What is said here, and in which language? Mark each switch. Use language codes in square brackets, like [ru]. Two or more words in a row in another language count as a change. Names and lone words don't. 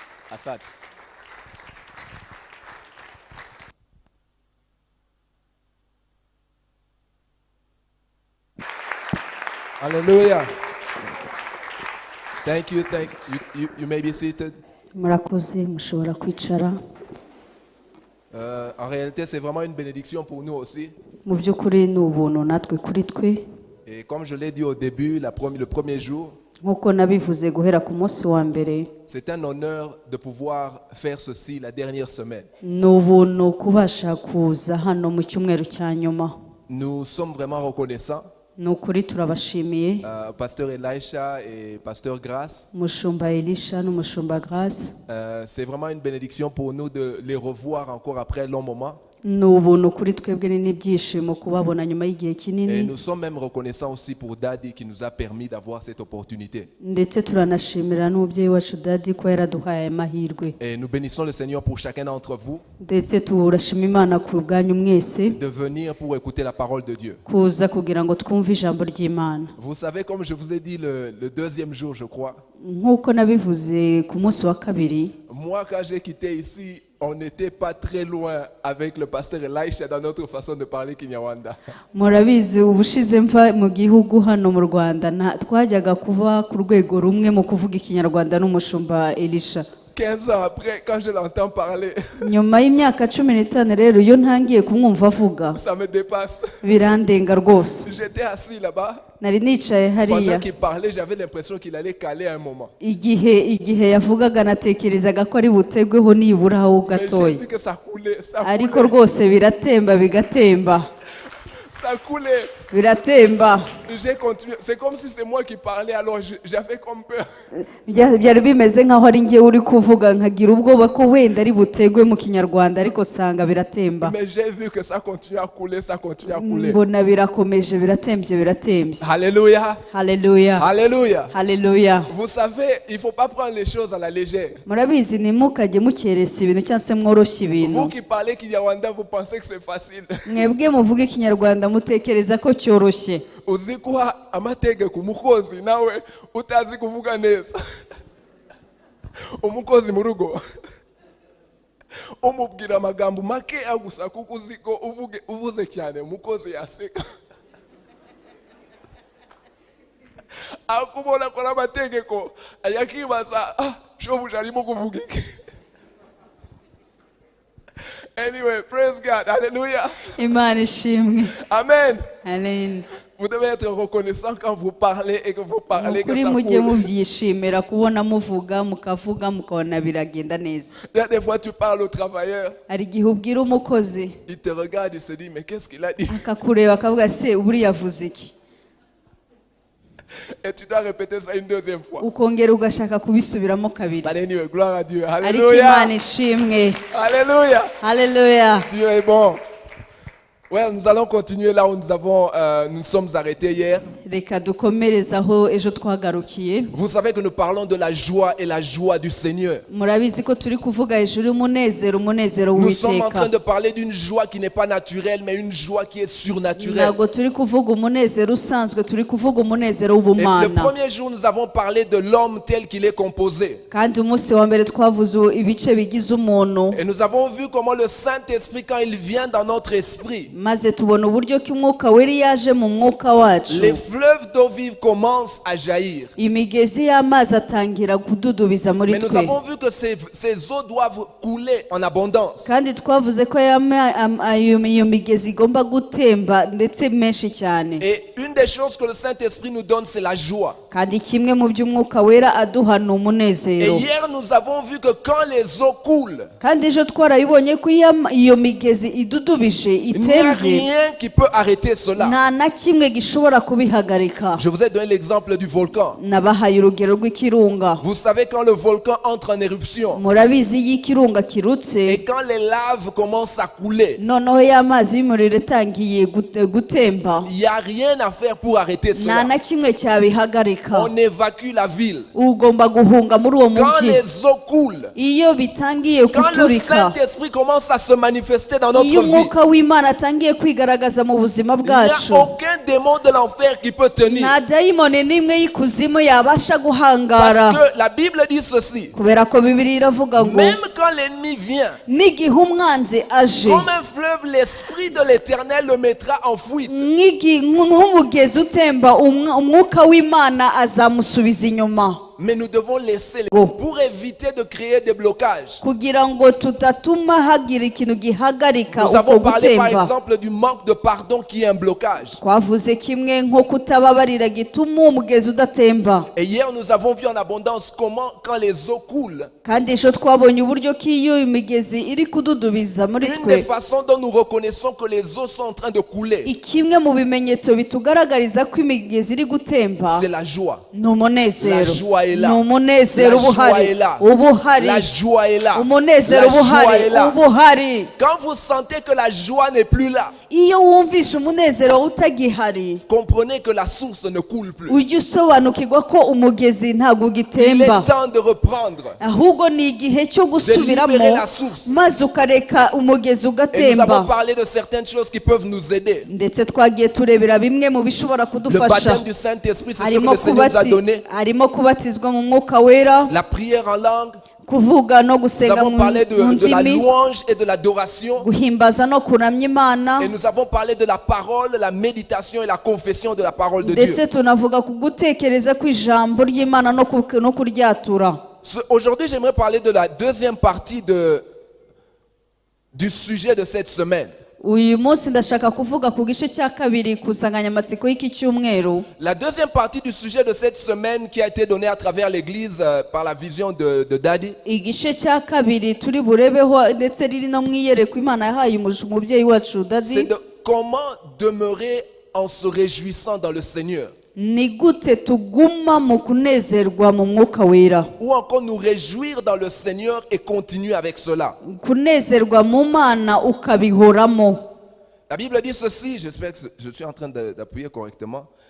[en] Assad. Hallelujah. Thank you. You may be seated. [rw] murakoze mushobora kwicara. [fr] En réalité, c'est vraiment une bénédiction pour nous aussi. [rw] Mu by'ukuri ni ubuntu natwe kuri twe. [fr] Et comme je l'ai dit au début, le premier jour, [rw] nk'uko nabivuze guhera ku munsi wa mbere, [fr] c'est un honneur de pouvoir faire ceci la dernière semaine. [rw] ni ubuntu kubasha kuza hano mu cyumweru cya nyuma. [fr] Nous sommes vraiment reconnaissants. [rw] Ni ukuri turabashimiye [fr] Pasteur Elisha et Pasteur Grace. [rw] umushumba Elisha n'umushumba Grace. [fr] C'est vraiment une bénédiction pour nous de les revoir encore après un long moment. [rw] Ni ubuntu kuri twebwe n'ibyishimo kubabona nyuma y'igihe [fr] Et [rw] kinini, [fr] nous sommes même reconnaissants aussi pour Daddy qui nous a permis d'avoir cette opportunité. [rw] ndetse turanashimira n'umubyeyi wacu Dadi ko yaraduhaye aya mahirwe. [fr] Et nous bénissons le Seigneur pour chacun d'entre vous [rw] Ndetse turashima Imana ku bwanyu mwese [fr] de venir pour écouter la parole de Dieu. [rw] kuza kugira ngo twumve ijambo ry'Imana. [fr] Vous savez, comme je vous ai dit le deuxième jour, je crois, [rw] nk'uko nabivuze ku munsi wa kabiri, [fr] moi quand j'ai quitté ici, on n'était pas très loin avec le pasteur Elisha dans notre façon de parler Kinyarwanda. [rw] murabizi ubushize mva mu gihugu hano mu Rwanda twajyaga kuba ku rwego rumwe mu kuvuga ikinyarwanda n'umushumba Elisha. [fr] 15 ans après, quand je l'entends parler, [rw] nyuma y'imyaka 15 rero iyo ntangiye kumwumva avuga [fr] ça me dépasse. [rw] birandenga rwose. [fr] J'étais assis là-bas. [rw] nari nicaye [fr] Pendant [rw] hariya, [fr] qu'il parlait, j'avais l'impression qu'il allait caler à un moment. [rw] igihe yavugaga natekerezaga ko ari butegweho niburaho [fr] Mais j'ai [rw] gatoya, [fr] vu que ça coulait, [rw] ariko rwose biratemba bigatemba [fr] ça coulait. [rw] biratemba. [fr] J'ai continué. C'est comme si c'est moi qui parlais, alors j'avais comme peur. [rw] byari bimeze nk'aho ari njye uri kuvuga, nkagira ubwoba ko wenda ari butegwe mu kinyarwanda, ariko sanga biratemba. [fr] Mais j'ai vu que ça continue à couler, ça continue à couler. [rw] mbona birakomeje biratembye. [fr] Alléluia. [rw] Haleluya, [fr] Alléluia. [rw] haleluya. [fr] Vous savez, il ne faut pas prendre les choses à la légère. [rw] murabizi ntimukajye mukeresa ibintu cyangwa se mworoshya [fr] Vous [rw] ibintu. [fr] qui parlez Kinyarwanda, vous pensez que c'est facile. [rw] mwebwe muvuga ikinyarwanda mutekereza ko cyoroshye. Uzi kuha amategeko umukozi nawe utazi kuvuga neza. Umukozi mu rugo umubwira amagambo make gusa kuko uzi ko uvuze cyane umukozi yaseka. Akubona ko amategeko ayakibaza, shobuja arimo kuvuga iki. [en] Anyway, praise God. Hallelujah. [rw] Imana ishimwe. Amen. Amen. [fr] Vous devez être reconnaissant quand vous parlez et que vous parlez que [rw] Ukuri [fr] ça [rw] mujye [fr] coule. [rw] mubyishimira kubona muvuga mukavuga mukabona biragenda neza. [fr] Il y a des fois tu parles au travailleur, [rw] hari igihe ubwira umukozi [fr] il te regarde, il se dit mais qu'est-ce qu'il a dit? [rw] akakureba akavuga se buriya avuze iki, [fr] Et tu dois répéter ça une deuxième fois. [rw] ukongera ugashaka kubisubiramo kabiri. [en] But anyway, [fr] gloire à Dieu. [rw] ariko [fr] Alléluia. [rw] Imana ishimwe. [fr] Alléluia. [rw] Haleluya. [fr] Dieu est bon. Ouais, nous allons continuer là où nous sommes arrêtés hier. [rw] Reka dukomereze aho ejo twagarukiye. [fr] Vous savez que nous parlons de la joie et la joie du Seigneur. [rw] murabizi ko turi kuvuga hejuru y'umunezero [fr] Nous sommes en train [rw] w'Uwiteka. [fr] de parler d'une joie qui n'est pas naturelle, mais une joie qui est surnaturelle. [rw] ntabwo turi kuvuga umunezero usanzwe, turi kuvuga umunezero [fr] Et le [rw] w'ubumana. [fr] premier jour, nous avons parlé de l'homme tel qu'il est composé. [rw] kandi umunsi wa mbere twavuze ibice bigize umuntu, [fr] Et nous avons vu comment le Saint-Esprit, quand il vient dans notre esprit, [rw] maze tubona uburyo ki umwuka wera yaje mu mwuka wacu, [fr] les fleuves d'eau vive commencent à jaillir. [rw] imigezi y'amazi atangira kududubiza muri [fr] Mais nous [rw] twe. [fr] avons vu que ces eaux doivent couler en abondance. [rw] kandi twavuze ko iyo migezi igomba gutemba ndetse menshi cyane. [fr] Et une des choses que le Saint-Esprit nous donne, c'est la joie. [rw] kandi kimwe mu by'umwuka wera aduha ni [fr] Et [rw] umunezero. [fr] hier, nous avons vu que quand les eaux coulent, [rw] kandi ejo twarabibonye ko iyo migezi idudubije [fr] il n'y a [rw] itembe, [fr] rien qui peut arrêter cela. [rw] nta na kimwe gishobora kubihagarika. [fr] Je vous ai donné l'exemple du volcan. [rw] nabahaye urugero rw'ikirunga. [fr] Vous savez, quand le volcan entre en éruption, [rw] murabizi iyo ikirunga kirutse, [fr] et quand les laves commencent à couler, [rw] noneho y'amazi y'umuriro atangiye gutemba, [fr] il n'y a rien à faire pour arrêter [rw] nta [fr] cela. [rw] na kimwe cyabihagarika. [fr] On évacue la ville. [rw] ugomba guhunga muri uwo [fr] Quand [rw] mujyi. [fr] les eaux coulent, [rw] iyo bitangiye [fr] quand le [rw] guturika, [fr] Saint-Esprit commence à se manifester dans notre [rw] iyo [fr] vie, [rw] umwuka w'Imana atangiye kwigaragaza mu buzima [fr] il n'y a [rw] bwacu, [fr] aucun démon de l'enfer qui peut peut tenir. [rw] nta dayimoni n'imwe y'ikuzimu yabasha guhangara, [fr] Parce que la Bible dit ceci. [rw] kubera ko Bibiliya iravuga ngo [fr] Même quand l'ennemi vient, [rw] n'igihe umwanzi aje [fr] comme un fleuve, l'Esprit de l'Éternel le mettra en fuite. [rw] nk'umugezi utemba, umwuka w'Imana azamusubiza inyuma, [fr] Mais nous devons laisser pour éviter de créer des blocages. [rw] kugira ngo tudatuma hagira ikintu gihagarika [fr] Nous [rw] uko [fr] avons parlé par [rw] gutemba. [fr] exemple du manque de pardon qui est un blocage. [rw] Twavuze kimwe nko kutababarira gituma umugezi udatemba, [fr] Et hier nous avons vu en abondance comment quand les eaux coulent, [rw] kandi ejo twabonye uburyo ko iyo imigezi iri kududubiza muri [fr] une des [rw] twe, [fr] façons dont nous reconnaissons que les eaux sont en train de couler, [rw] kimwe mu bimenyetso bitugaragariza ko imigezi iri gutemba [fr] c'est la joie. [rw] ni umunezero. [fr] La joie est là. [rw] Ni umunezero [fr] La [rw] uba [fr] joie [rw] uhari, [fr] est là. [rw] uba uhari, [fr] La joie est là. [rw] umunezero [fr] La [rw] uba [fr] joie [rw] uhari, [fr] est là. [rw] uba uhari. [fr] Quand vous sentez que la joie n'est plus là, [rw] Iyo wumvishe umunezero utagihari, [fr] comprenez que la source ne coule plus. [rw] ujye usobanukirwa ko umugezi ntabwo [fr] Il est [rw] ugitemba, [fr] temps de reprendre. [rw] ahubwo ni igihe cyo gusubiramo [fr] libérer la source. [rw] maze ukareka umugezi [fr] Et nous avons [rw] ugatemba. [fr] parlé de certaines choses qui peuvent nous aider. [rw] Ndetse twagiye turebera bimwe mu bishobora [fr] Le [rw] kudufasha, [fr] baptême du Saint-Esprit, c'est ce que [rw] harimo [fr] le Seigneur nous a donné. [rw] harimo kubatizwa mu mwuka wera, [fr] La prière en langue. [rw] kuvuga no [fr] Nous [rw] gusenga [fr] avons [rw] mu [fr] parlé de la [rw] ndimi, [fr] louange et de l'adoration. [rw] guhimbaza no kuramya Imana, [fr] Et nous avons parlé de la parole, la méditation et la confession de la parole de Dieu. [rw] ndetse tunavuga ku gutekereza kw'ijambo ry'Imana no kuryatura. [fr] Aujourd'hui, j'aimerais parler de la deuxième partie du sujet de cette semaine. [rw] Uyu munsi ndashaka kuvuga ku gice cya kabiri ku nsanganyamatsiko y'iki cyumweru. [fr] La deuxième partie du sujet de cette semaine qui a été donnée à travers l'Église par la vision de Daddy. [rw] Igice cya kabiri turi burebeho ndetse riri no mu iyerekwa Imana yahaye umubyeyi wacu [fr] C'est [rw] Dadi, [fr] de comment demeurer en se réjouissant dans le Seigneur. [rw] ni gute tuguma mu kunezerwa mu mwuka wera, [fr] Ou encore nous réjouir dans le Seigneur et continuer avec cela. [rw] kunezerwa mu Mana ukabihoramo. [fr] La Bible dit ceci, j'espère que je suis en train d'appuyer correctement.